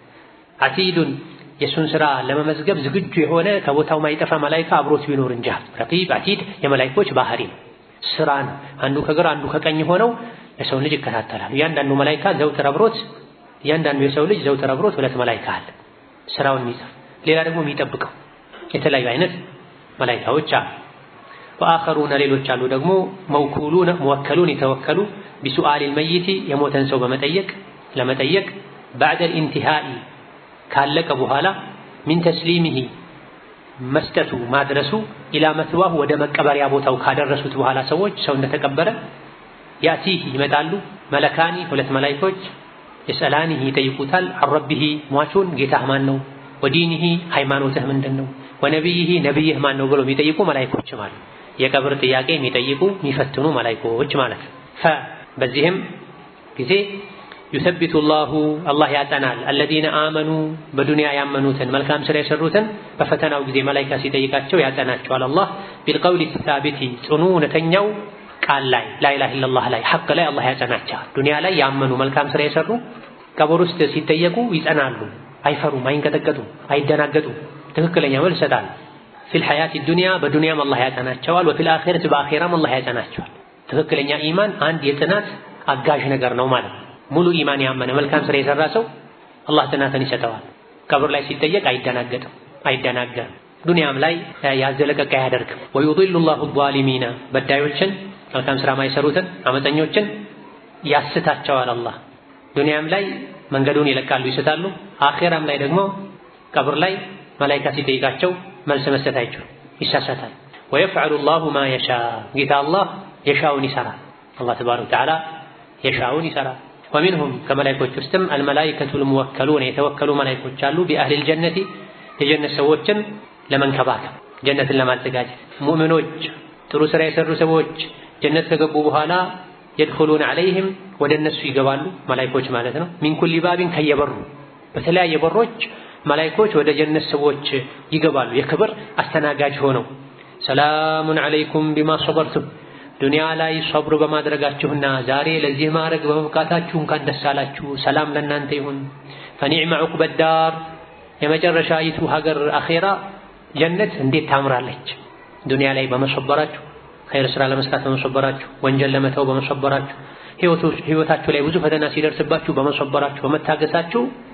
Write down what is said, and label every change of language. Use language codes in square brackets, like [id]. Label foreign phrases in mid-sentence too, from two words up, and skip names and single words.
[am] አቲዱን የሱን ስራ ለመመዝገብ ዝግጁ የሆነ ከቦታው ማይጠፋ መላኢካ አብሮት ቢኖር እንጂ። ረቂብ አቲድ የመላኢኮች ባህሪ ነው፣ ስራ ነው። አንዱ ከግራ አንዱ ከቀኝ ሆነው የሰው ልጅ ይከታተላሉ። እያንዳንዱ መላኢካ ዘውትር አብሮት እያንዳንዱ የሰው ልጅ ዘውትር አብሮት 2 መላኢካ አለ ስራውን የሚጽፍ ሌላ ደግሞ የሚጠብቀው የተለያዩ አይነት መላኢካዎች አሉ። ወአኸሩነ ሌሎች አሉ ደግሞ ሙወከሉን የተወከሉ [ar] بسؤال الميت [am] የሞተን ሰው ለመጠየቅ [ar] بعد الانتهاء [am] ካለቀ በኋላ [ar] من تسليمه [am] መስጠቱ ማድረሱ [ar] إلى مثواه [am] ወደ መቀበሪያ ቦታው ካደረሱት በኋላ ሰዎች ሰው እንደተቀበረ ያቲህ ይመጣሉ መለካኒ 2 መላኢኮች የሰላኒህ ይጠይቁታል አረቢሂ ሟቹን ጌታህ ማን ነው ወዲኒሂ ሃይማኖትህ ምንድነው ወነብይሂ ነብይህ ማን ነው ብሎ የሚጠይቁ መላኢኮች ማለት የቀብር ጥያቄ የሚጠይቁ የሚፈትኑ መላኢኮች ማለት በዚህም ጊዜ [ar] يثبت الله [am] ያጠናል [ar] الذين آمنوا [am] በዱንያ ያመኑትን መልካም ስራ የሰሩትን በፈተናው ጊዜ መላኢካ ሲጠይቃቸው ያጠናቸዋል አላህ [ar] بالقول الثابت [am] ጽኑ እውነተኛው ቃል ላይ [ar] لا اله الا الله [am] ላይ ሐቅ ላይ አላህ ያጠናቸዋል። ዱንያ ላይ ያመኑ መልካም ስራ የሰሩ ቀብር ውስጥ ሲጠየቁ ይጸናሉ፣ አይፈሩም፣ አይንቀጠቀጡም፣ አይደናገጡም፣ ትክክለኛ መልስ ይሰጣሉ። [ar] في الحياة الدنيا [am] በዱንያም አላህ ያጠናቸዋል [ar] وفي الآخرة [am] በአኺራም አላህ ያጠናቸዋል። ትክክለኛ ኢማን አንድ የጥናት አጋዥ ነገር ነው ማለት ሙሉ ኢማን ያመነ መልካም ስራ የሰራ ሰው አላህ ጥናትን ይሰጠዋል። ቀብር ላይ ሲጠየቅ አይደናገርም። ዱንያም ላይ ያዘለቀቀ አያደርግም። [ar] ويضل الله الظالمين [am] በዳዮችን መልካም ስራ ማይሰሩትን አመፀኞችን ያስታቸዋል አላህ። ዱንያም ላይ መንገዱን ይለቃሉ፣ ይስታሉ። አኺራም ላይ ደግሞ ቀብር ላይ መላኢካ ሲጠይቃቸው መልስ መስጠት አይችሉም፣ ይሳሳታል። [ar] ويفعل الله ما يشاء [am] ጌታ አላህ የሻውን ይሰራል። አላህ [ar] تبارك وتعالى [am] የሻውን ይሰራል። ومنهم ከመላኢኮች ውስጥም [ar] الملائكة الموكلون [am] የተወከሉ መላኢኮች አሉ [ar] بأهل الجنة [am] የጀነት ሰዎችን ለመንከባከብ ጀነትን ለማዘጋጀት ሙእሚኖች ጥሩ ስራ የሰሩ ሰዎች ጀነት ከገቡ በኋላ [ar] يدخلون عليهم [am] ወደ እነሱ ይገባሉ መላኢኮች ማለት ነው [ar] من كل باب [am] ከየበሩ በተለያየ በሮች መላኢኮች ወደ ጀነት ሰዎች ይገባሉ የክብር አስተናጋጅ ሆነው [ar] سلام عليكم بما صبرتم [am] ዱንያ ላይ ሶብር በማድረጋችሁና ዛሬ ለዚህ ማዕረግ በመብቃታችሁ እንኳን ደስ አላችሁ ሰላም ለእናንተ ይሁን [ar] فنعم عقبى الدار [am] የመጨረሻይቱ ሀገር አኺራ ጀነት እንዴት ታምራለች ዱንያ ላይ በመሰበራችሁ ኸይር ስራ ለመስራት በመሰበራችሁ ወንጀል ለመተው በመሰበራችሁ ህይወታችሁ ላይ ብዙ ፈተና ሲደርስባችሁ በመሰበራችሁ በመታገሳችሁ